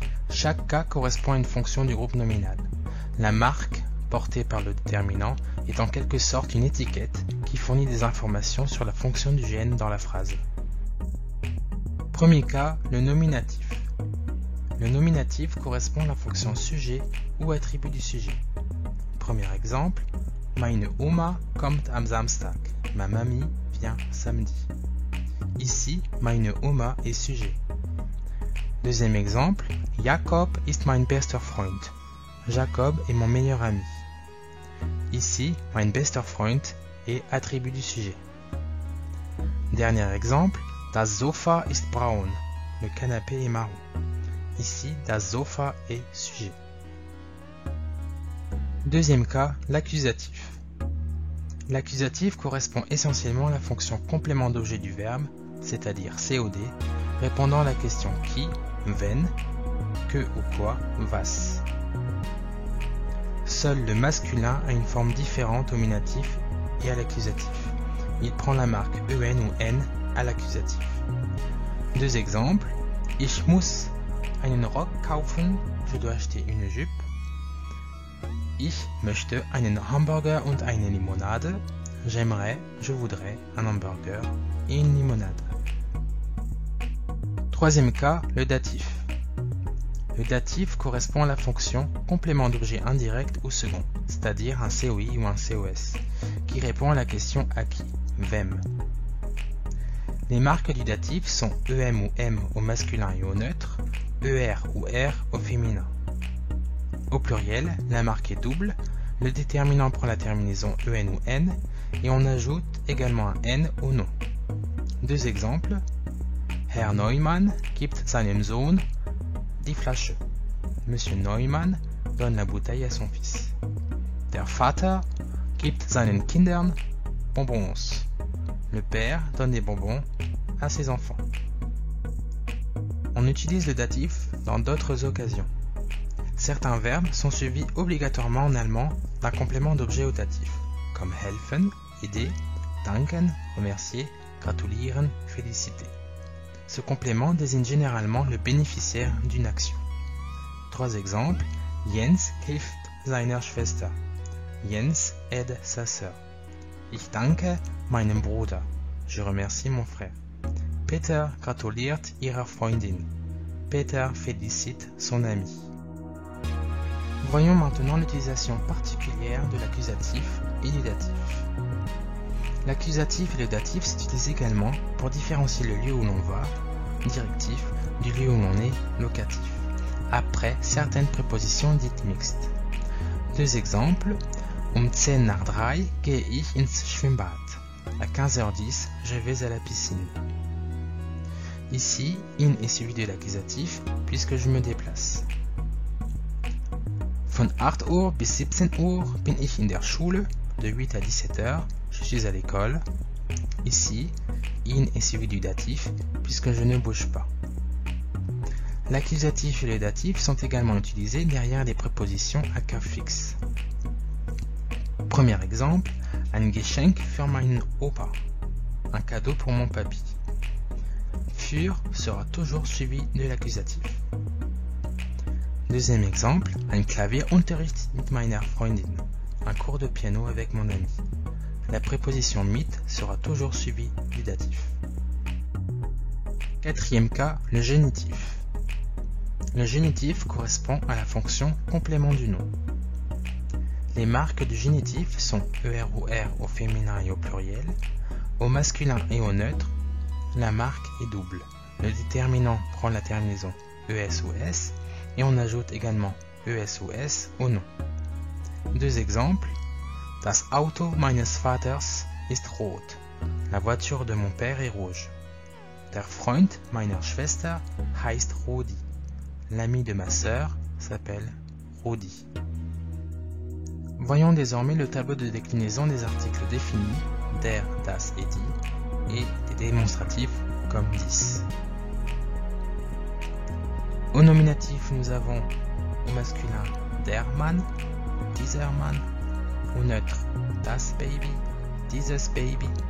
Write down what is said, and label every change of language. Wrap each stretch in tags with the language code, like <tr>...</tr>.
<fr>Chaque cas correspond à une fonction du groupe nominal. La marque, portée par le déterminant, est en quelque sorte une étiquette qui fournit des informations sur la fonction du GN dans la phrase. Premier cas, le nominatif. Le nominatif correspond à la fonction sujet ou attribut du sujet. Premier exemple,</fr> <de>Meine Oma kommt am Samstag.</de> <fr>Ma mamie vient samedi. Ici,</fr> <de>meine Oma</de> <fr>est sujet. Deuxième exemple,</fr> <de>Jakob ist mein bester Freund.</de> <fr>Jacob est mon meilleur ami. Ici,</fr> <de>mein bester Freund</de> <fr>est attribut du sujet. Dernier exemple,</fr> <de>das Sofa ist braun.</de> <fr>Le canapé est marron. Ici,</fr> <de>das Sofa</de> <fr>est sujet. Deuxième cas, l'accusatif. L'accusatif correspond essentiellement à la fonction complément d'objet du verbe, c'est-à-dire COD, répondant à la question qui, wenn, que ou quoi, was. Seul le masculin a une forme différente au nominatif et à l'accusatif. Il prend la marque EN ou N à l'accusatif. Deux exemples.</fr> <de>Ich muss einen Rock kaufen.</de> <fr>Je dois acheter une jupe.</fr> <de>Ich möchte einen Hamburger und eine Limonade.</de> <fr>J'aimerais, je voudrais un hamburger et une limonade. Troisième cas, le datif. Le datif correspond à la fonction complément d'objet indirect ou second, c'est-à-dire un COI ou un COS, qui répond à la question à qui, wem. Les marques du datif sont EM ou M au masculin et au neutre, ER ou R au féminin. Au pluriel, la marque est double, le déterminant prend la terminaison EN ou N, et on ajoute également un N au nom. Deux exemples.</fr> <de>Herr Neumann gibt seinem Sohn die Flasche.</de> <fr>Monsieur Neumann donne la bouteille à son fils.</fr> <de>Der Vater gibt seinen Kindern Bonbons.</de> <fr>Le père donne des bonbons à ses enfants. On utilise le datif dans d'autres occasions. Certains verbes sont suivis obligatoirement en allemand d'un complément d'objet au datif, comme helfen, aider, danken, remercier, gratulieren, féliciter. Ce complément désigne généralement le bénéficiaire d'une action. Trois exemples.</fr> <de>Jens hilft seiner Schwester.</de> <fr>Jens aide sa sœur.</fr> <de>Ich danke meinem Bruder.</de> <fr>Je remercie mon frère.</fr> <de>Peter gratuliert ihrer Freundin.</de> <fr>Peter félicite son ami. Voyons maintenant l'utilisation particulière de l'accusatif et du datif. L'accusatif et le datif s'utilisent également pour différencier le lieu où l'on va, directif, du lieu où l'on est, locatif, après certaines prépositions dites mixtes. Deux exemples.</fr> <de>10 nach 3 gehe ich ins Schwimmbad.</de> <fr>À 15h10, je vais à la piscine. Ici, in est suivi de l'accusatif puisque je me déplace.</fr> <de>Von 8 Uhr bis 17 Uhr bin ich in der Schule.</de> <fr>De 8 à 17 heures, je suis à l'école. Ici, in est suivi du datif puisque je ne bouge pas. L'accusatif et le datif sont également utilisés derrière les prépositions à cas fixe. Premier exemple,</fr> <de>ein Geschenk für meinen Opa.</de> <fr>Un cadeau pour mon papy. Für sera toujours suivi de l'accusatif. Deuxième exemple,</fr> <de>ein Klavierunterricht mit meiner Freundin.</de> <fr>Un cours de piano avec mon ami. La préposition mit sera toujours suivie du datif. Quatrième cas, le génitif. Le génitif correspond à la fonction complément du nom. Les marques du génitif sont ER ou R au féminin et au pluriel. Au masculin et au neutre, la marque est double. Le déterminant prend la terminaison ES ou S et on ajoute également ES ou S au nom. Deux exemples.</fr> <de>Das Auto meines Vaters ist rot.</de> <fr>La voiture de mon père est rouge.</fr> <de>Der Freund meiner Schwester heißt Rudi.</de> <fr>L'ami de ma sœur s'appelle Rudi. Voyons désormais le tableau de déclinaison des articles définis, der, das et die, et des démonstratifs comme 10. Au nominatif, nous avons au masculin</fr> <de>der Mann, dieser Mann,</de> <fr>au neutre</fr> <de>das Baby, dieses Baby.</de>